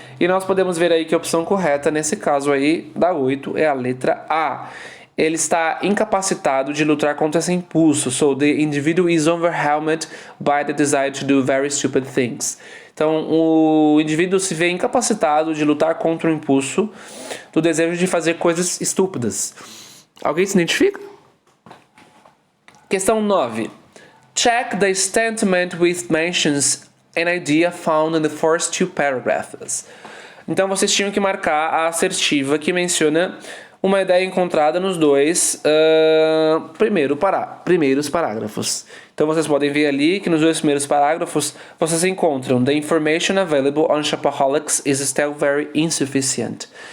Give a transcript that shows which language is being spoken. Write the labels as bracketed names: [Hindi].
[Portuguese] E nós podemos ver aí que a opção correta nesse caso aí, da 8, é a letra A. Ele está incapacitado de lutar contra esse impulso. [English] So, the individual is overwhelmed by the desire to do very stupid things. [Portuguese] Então, o indivíduo se vê incapacitado de lutar contra o impulso do desejo de fazer coisas estúpidas. Alguém se identifica? Questão 9. [English] Check the statement which mentions an idea found in the first two paragraphs. [Portuguese] Então, vocês tinham que marcar a assertiva que menciona uma ideia encontrada nos dois primeiros parágrafos. Então, vocês podem ver ali que nos dois primeiros parágrafos vocês encontram [English] The information available on shopaholics is still very insufficient.